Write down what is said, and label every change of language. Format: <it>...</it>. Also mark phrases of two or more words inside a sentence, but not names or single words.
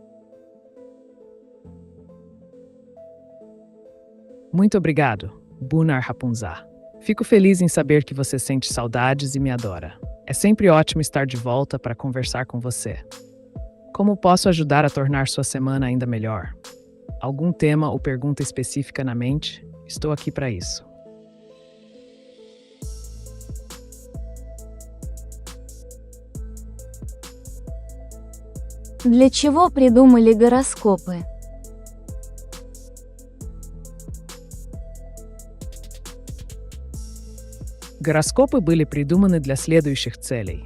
<pt>Muito obrigado, Bunar Rapunzá. Fico feliz em saber que você sente saudades e me adora. É sempre ótimo estar de volta para conversar com você. Como posso ajudar a tornar sua semana ainda melhor? Algum tema ou pergunta específica na mente? Estou aqui para isso.</pt> <ru>Для чего придумали гороскопы? Гороскопы были придуманы для следующих целей.</ru>